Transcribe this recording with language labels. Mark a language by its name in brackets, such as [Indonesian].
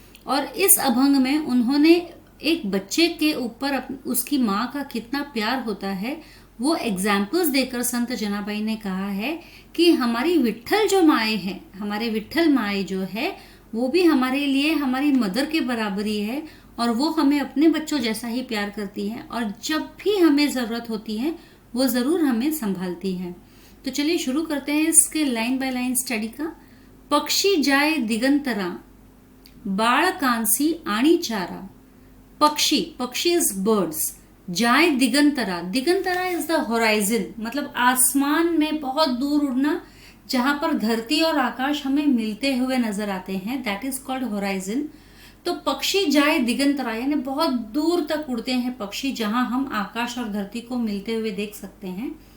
[Hindi] और इस अभंग में उन्होंने एक बच्चे के ऊपर उसकी माँ का कितना प्यार होता है वो एग्जाम्पल्स देकर संत जनाबाई ने कहा है कि हमारी विठ्ठल जो माए हैं, हमारे विठ्ठल माए जो है वो भी हमारे लिए हमारी मदर के बराबरी है और वो हमें अपने बच्चों जैसा ही प्यार करती है और जब भी हमें ज़रूरत होती है वो ज़रूर हमें संभालती है। तो चलिए शुरू करते हैं इसके लाइन बाय लाइन स्टडी का। [Marathi] पक्षी जाए दिगंतरा, बाळ कांसी आणि चारा। [Hindi] पक्षी, पक्षी [English] is birds, [Hindi] जाए Digantara, Digantara [English] is the horizon, [Hindi] मतलब आसमान में बहुत दूर उड़ना, जहां पर धरती और आकाश हमें मिलते हुए नजर आते हैं, [English] That is called horizon. [Hindi] तो पक्षी जाए दिगंतरा यानी बहुत दूर तक उड़ते हैं पक्षी, जहां हम आकाश और धरती को मिलते हुए देख सकते हैं।